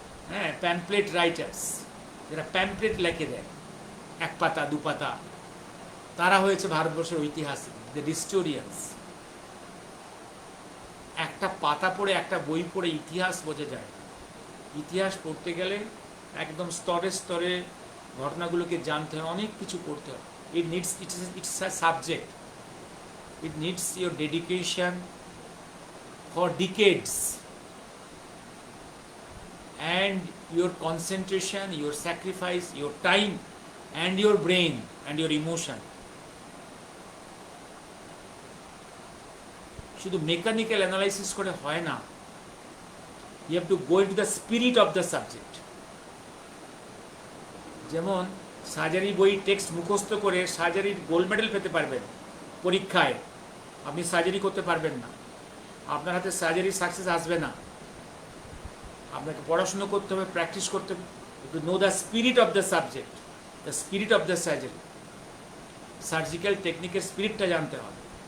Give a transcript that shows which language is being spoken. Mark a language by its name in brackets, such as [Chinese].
[Bangla] হ্যাঁ, pamphlet writers, যারা pamphlet লেখে দেয় 1 পাতা 2 পাতা, তারা হয়েছে ভারতবর্ষের ঐতিহাসিক, দ্য হিস্টোরিয়ানস। একটা পাতা পড়ে, একটা বই পড়ে ইতিহাস বোঝা যায়। ইতিহাস পড়তে গেলে একদম স্তরে স্তরে ঘটনাগুলোকে জানতে হয়, অনেক কিছু করতে হয়। [English] It's a subject, it needs your dedication for decades, and your concentration, your sacrifice, your time, and your brain, and your emotion. [Bangla] শুধু মেকানিক্যাল অ্যানালাইসিস করে হয় না, [English] you have to go into the spirit of the subject. [Bangla] যেমন surgery বই text মুখস্থ করে সার্জারির gold medal পেতে পারবেন পরীক্ষায়, আপনি সার্জারি করতে পারবেন না, আপনার হাতে সার্জারি সাকসেস আসবে না। আপনাকে পড়াশুনো করতে হবে, প্র্যাকটিস করতে হবে, [English] to know the spirit of the subject, the spirit of the surgery, [Bangla] surgical টেকনিকের স্পিরিটটা জানতে হবে।